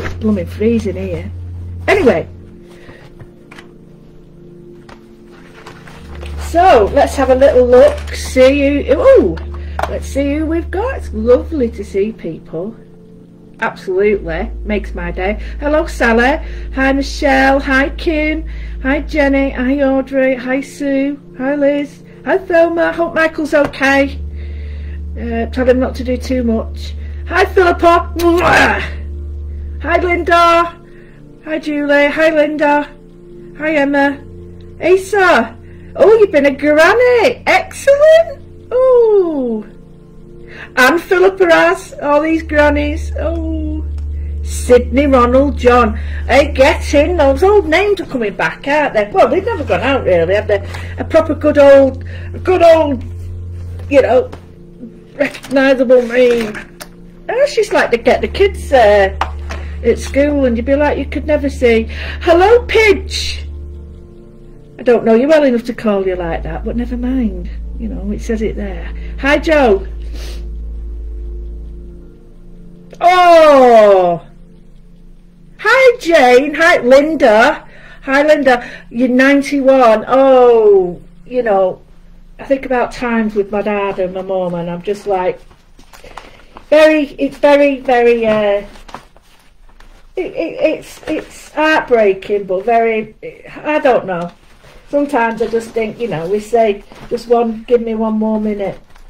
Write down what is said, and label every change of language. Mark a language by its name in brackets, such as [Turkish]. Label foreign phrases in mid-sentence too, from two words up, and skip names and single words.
[English] It's blooming freezing here. Anyway, so let's have a little look, see who, ooh, let's see who we've got. It's lovely to see people. Absolutely, makes my day. Hello Sally, hi Michelle, hi Kim, hi Jenny, hi Audrey, hi Sue, hi Liz, hi Thelma, hope Michael's okay. Tell him not to do too much. Hi Philippa, mwah! Hi Linda, hi Julie, hi Linda, hi Emma, Asa, oh you've been a granny, excellent, oh. And Philippa has all these grannies. Oh, Sydney, Ronald, John. Hey, get in. Those old names are coming back, aren't they? Well, they've never gone out really, have they? A proper good old, you know, recognisable name. It's just like to get the kids at school, and you'd be like, you could never see. Hello, Pidge. I don't know you well enough to call you like that, but never mind. You know, it says it there. Hi, Joe. Oh, hi Jane, hi Linda, you're 91. Oh, you know, I think about times with my dad and my mum, and I'm just like, it's heartbreaking, but very, I don't know, sometimes I just think, you know, we say just give me one more minute.